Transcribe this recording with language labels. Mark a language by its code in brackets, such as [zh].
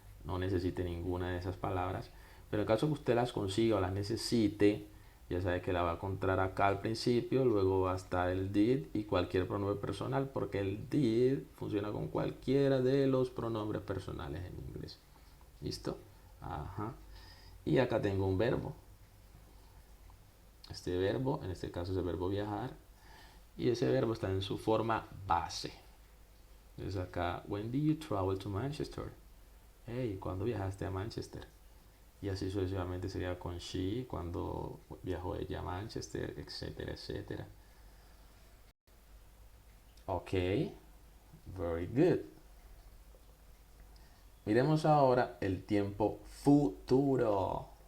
[es] No necesite ninguna de esas palabras. Pero en caso que usted las consiga o las necesite, ya sabe que la va a encontrar acá al principio, luego va a estar el did y cualquier pronombre personal, porque el did funciona con cualquiera de los pronombres personales en inglés. ¿Listo? Ajá. Y acá tengo un verbo. Este verbo, en este caso es el verbo viajar, y ese verbo está en su forma base. Entonces acá, [en] when did you travel to Manchester? [es] Hey, ¿cuándo viajaste a Manchester? Y así sucesivamente sería con she, cuando viajó ella a Manchester, etcétera, etcétera. [en] Ok, very good. [es] Miremos ahora el tiempo futuro.